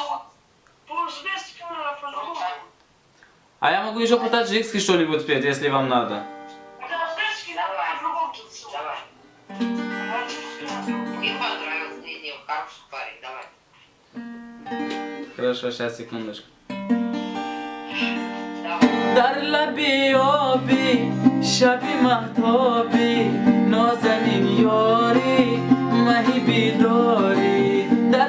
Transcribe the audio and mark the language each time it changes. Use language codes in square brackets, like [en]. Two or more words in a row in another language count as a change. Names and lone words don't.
[ru] А я могу еще по-таджикски что-нибудь спеть, если вам надо. Давай. Мне понравился, не, хороший парень, давай. Хорошо, сейчас, секундочку. Давай. [tg] Дар лаби обӣ, шаби маҳтобӣ, нозанин ёрӣ, маҳибӣ дорӣ.